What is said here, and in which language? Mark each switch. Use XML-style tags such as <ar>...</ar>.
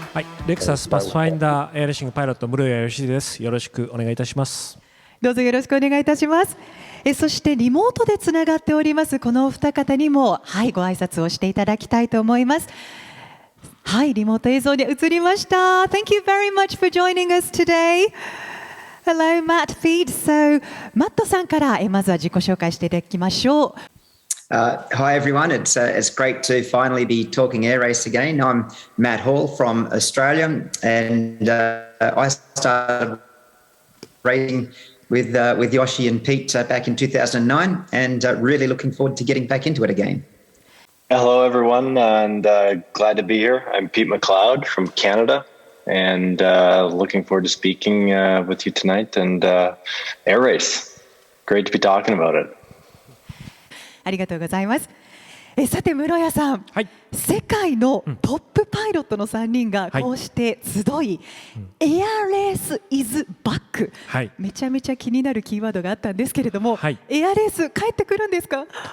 <ja>はい、レクサスパスファインダーエアレーシングパイロット室谷義秀です。よろしくお願いいたします。どうぞよろしくお願いいたします。そしてリモートでつながっておりますこのお二方にも、はい、ご挨拶をしていただきたいと思います。はい、リモート映像に映りました。</ja> <en>Thank you very much for joining us today. Hello, Matt, Pete. So,</en> <ja>マットさんからまずは自己紹介していただきましょう。</ja> <en>Hi everyone, it's great to finally be talking air race again. I'm Matt Hall from Australia, and I started racing with Yoshi and Pete back in 2009, and really looking forward to getting back into it again. Hello everyone, and glad to be here. I'm Pete McLeod from Canada, and looking forward to speaking with you tonight and air race. Great to be talking about it.</en> <ja>ありがとうございます。さて室谷さん、はい、世界のトップパイロットの3人がこうして集い、エアレースイズバック、めちゃめちゃ気になるキーワードがあったんですけれども、エアレース帰ってくるんですか？</ja>